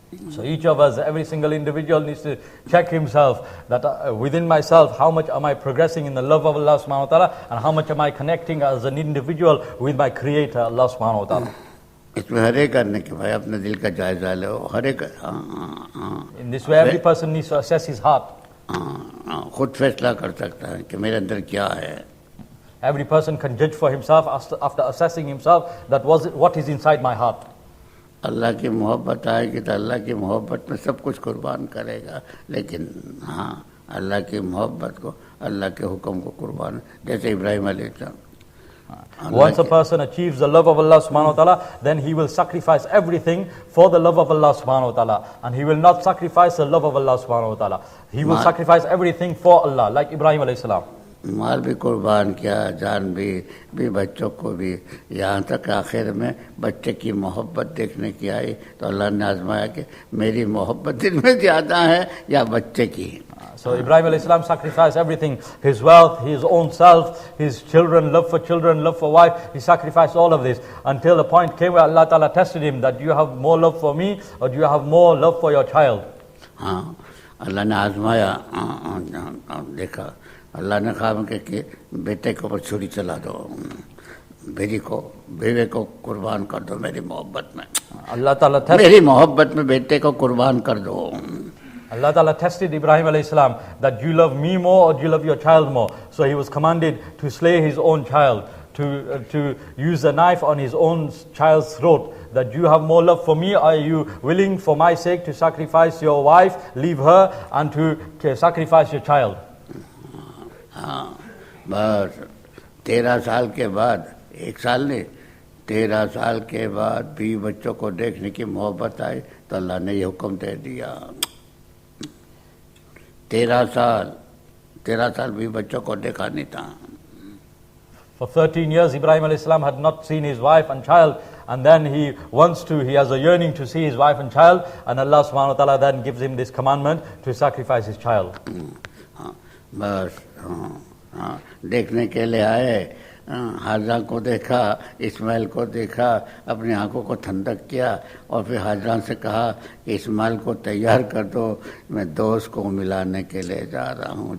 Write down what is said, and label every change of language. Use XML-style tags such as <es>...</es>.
<en>So each of us, every single individual needs to check himself that within myself, how much am I progressing in the love of Allah subhanahu wa ta'ala, and how much am I connecting as an individual with my creator Allah subhanahu wa ta'ala.</en> <hi>इसमें हर एक करने के भाई अपने दिल का जायजा लो, हर एक</hi> <en>In this way every person needs to assess his heart.</en> <hi>खुद फैसला कर सकता है कि मेरे अंदर क्या है.</hi> <en>Every person can judge for himself after assessing himself that what is inside my heart.</en> <hi>अल्लाह की मोहब्बत आएगी तो अल्लाह की मोहब्बत में सब कुछ कुर्बान करेगा, लेकिन हाँ अल्लाह की मोहब्बत को, अल्लाह के हुक्म को कुर्बान, जैसे इब्राहिम अलैहिस्सलाम.</hi> <en>Once a person achieves the love of Allah subhanahu wa ta'ala, then he will sacrifice everything for the love of Allah subhanahu wa ta'ala, and he will not sacrifice the love of Allah subhanahu wa ta'ala. He will sacrifice everything for Allah, like Ibrahim alayhi salam.</en> <hi>माल भी कुर्बान किया, जान भी बच्चों को भी, यहाँ तक आखिर में बच्चे की मोहब्बत देखने की आई तो अल्लाह ने आजमाया कि मेरी मोहब्बत दिल में ज़्यादा है या बच्चे की.</hi> <en>So Ibrahim alayhi salam sacrificed everything, his wealth, his own self, his children, love for wife, he sacrificed all of this until the point came where Allah Ta'ala tested him that do you have more love for me or do you have more love for your child?</en> <hi>हाँ अल्लाह ने आजमाया, देखा अल्लाह ने कहा कि बेटे के ऊपर छुरी चला दो, बेटे को कुर्बान कर दो मेरी मोहब्बत में, अल्लाह ताला मेरी मोहब्बत में बेटे को कुर्बान कर दो.</hi> <en>Allah Ta'ala tested Ibrahim alayhi salam that do you love me more or do you love your child more? So he was commanded to slay his own child, to use a knife on his own child's throat. That you have more love for me, are you willing for my sake to sacrifice your wife, leave her and to sacrifice your child?</en> <hi>हाँ बस 13 साल के बाद, एक साल नहीं 13 साल के बाद 20 बच्चों को देखने की मोहब्बत आई तो अल्लाह ने ये हुक्म दे दिया. 13 साल 20 बच्चों को देखा नहीं था.</hi> <en>For 13 years Ibrahim alayhi salam had not seen his wife and child, and then he has a yearning to see his wife and child, and Allah subhanahu wa ta'ala then gives him this commandment to sacrifice his child.</en> <hi>बस देखने के लिए आए, हाजरा को देखा, इस्माइल को देखा, अपनी आंखों को ठंडक किया और फिर हाजरा से कहा कि इस्माइल को तैयार कर दो, मैं दोस्त को मिलाने के लिए जा रहा हूँ.</hi>